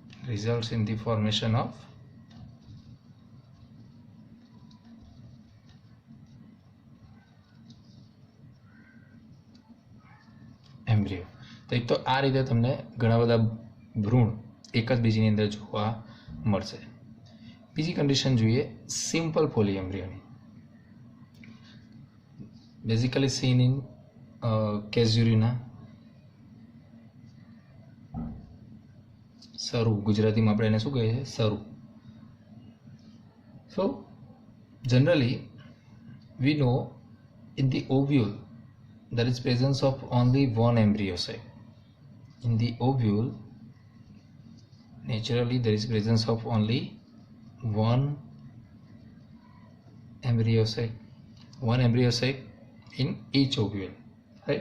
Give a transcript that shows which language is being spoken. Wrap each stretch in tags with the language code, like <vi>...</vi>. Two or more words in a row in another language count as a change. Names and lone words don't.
<en>results in the formation of એમ્બ્રિયો.</en> <gu>તો એક તો આ રીતે તમને ઘણા બધા ભ્રૂણ એક જ બીજીની અંદર જોવા મળશે. બીજી કન્ડિશન જોઈએ</gu> <en>simple polyembryoની. basically seen in Casuarina,</en> <gu>સરુ, ગુજરાતીમાં આપણે એને શું કહીએ છીએ? સરુ.</gu> <en>so generally we know in the ovule there is presence of only one embryo sac. In the ovule naturally there is presence of only one embryo sac in each ovule, right?</en>